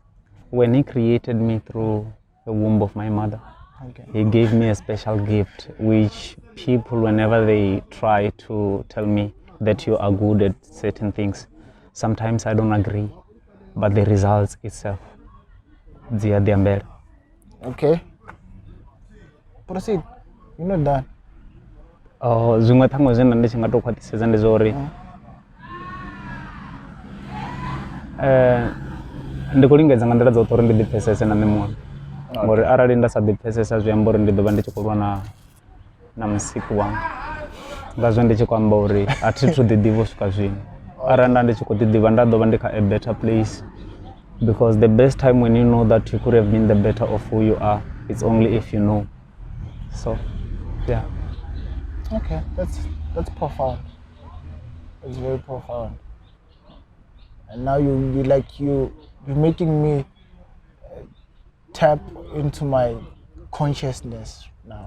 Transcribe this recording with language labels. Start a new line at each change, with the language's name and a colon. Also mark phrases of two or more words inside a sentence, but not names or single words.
English: When He created me through the womb of my mother, He gave me a special gift, which people, whenever they try to tell me that you are good at certain things, sometimes I don't agree, but the results itself, they are there. Okay. Proceed. You're not done.
Venda: Zunga thango zena ndi chingato khwaṱhisedza ndi zori ndi khou lingedza nga nḓila dzoṱhe uri ndi ḓipfhesese na nṋe muṅwe ngori arali nda sa ḓipfhesesa zwi amba uri ndi ḓo vha ndi tshi khou lwa na musiki wanga ngazwo ndi tshi khou amba uri a thi thu ḓiḓivha u swika zwino arali nda ndi tshi khou ḓiḓivha nda ḓo vha ndi kha
English: a better place, because the best time when you know that you could have been the better of who you are, it's only if you know. So yeah. Okay, that's profound. It's very profound. And now you're making me tap into my consciousness now.